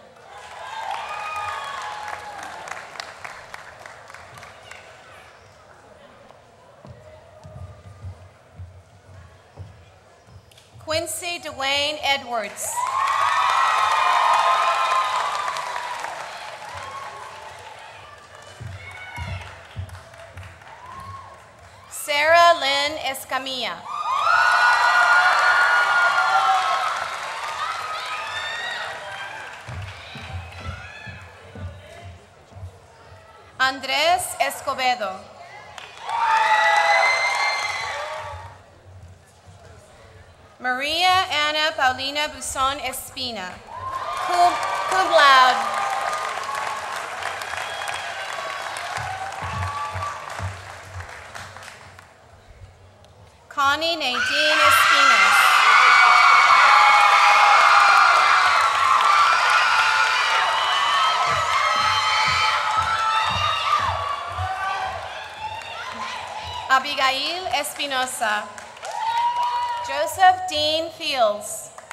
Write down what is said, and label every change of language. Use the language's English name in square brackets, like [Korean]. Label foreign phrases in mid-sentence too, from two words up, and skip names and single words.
[English] Quincy Dwayne Edwards. Sarah Lynn Escamilla. Andrés Escobedo. Maria Ana Paulina Buson Espina, [Latin] cum laude. [English] Connie Nadine Espinas. Abigail Espinosa. Joseph Dean Fields.